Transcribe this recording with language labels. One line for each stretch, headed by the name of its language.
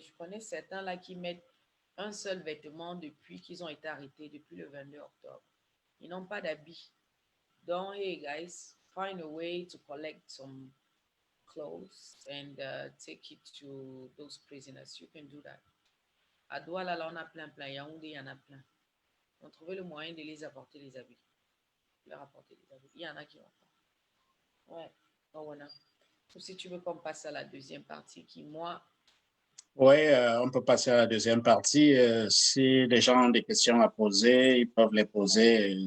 French: Je connais certains là qui mettent un seul vêtement depuis qu'ils ont été arrêtés, depuis le 22 octobre. Ils n'ont pas d'habits.
English: Donc, hey guys, find a way to collect some clothes and take it to those prisoners. You can do that.
French: À Douala, là, on a plein. Yaoundé, il y en a plein. On trouvait le moyen de les apporter les habits. Leur apporter les habits. Il y en a qui vont pas. Ouais. Donc, voilà. Ou si tu veux qu'on passe à la deuxième partie qui, moi... Oui, on peut passer à la deuxième partie. Si les gens ont des questions à poser, ils peuvent les poser.